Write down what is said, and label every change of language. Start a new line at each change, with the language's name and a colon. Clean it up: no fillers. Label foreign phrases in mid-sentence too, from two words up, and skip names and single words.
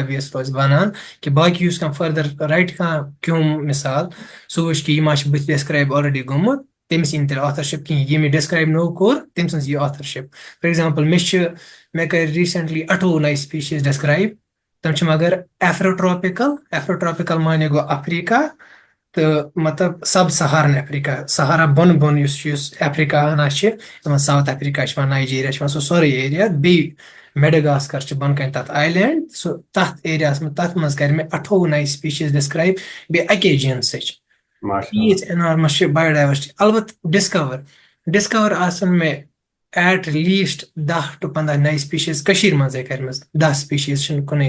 Kashmiri: بیس روزِ بنان کہِ باقی یُس کانٛہہ
English: further right
Kashmiri: کانٛہہ کیوٚم مِثال سُہ وٕچھ کہِ یہِ ما چھُ بٕتھِ ڈِسکرایب آلریڈی گوٚمُت تٔمِس یی نہٕ تیٚلہِ آتھرشِپ کِہینۍ یہِ مےٚ ڈِسکرایب نوٚو کوٚر تٔمۍ سٕنٛز یی آتھرشِپ
English: for example
Kashmiri: مےٚ کٔرۍ ریٖسنٹلی 28 نَیہِ سپیٖشیٖز ڈِسکرایب تِم چھِ مگر ایفروٹراپِکل مانے گوٚو افریقہ تہٕ مطلب سب سہارن افریقہ سہارا بۄن بۄن یُس افریقہ ہنا چھِ یِمن ساوُتھ افریقہ چھِ یِوان نایجیریا چھِ یِوان سُہ سورُے ایریا بیٚیہِ میڈگاسکر چھِ بۄن کَنہِ تَتھ آیلینڈ سُہ تَتھ ایریاہس منٛز تَتھ منٛز کَرِ مےٚ 28 نَیہِ سپیٖشیٖز ڈِسکرایب بیٚیہِ اَکے جیٖنسٕچ ییٖژ اینارمس چھِ بایوڈایورسٹی البتہٕ ڈِسکور آسن مےٚ
English: at least
Kashmiri: 10 to 15 نَیہِ سپیٖشیٖز کٔشیٖر منٛزٕے کَرِمَژٕ 10 سپیٖشیٖز چھِنہٕ کُنُے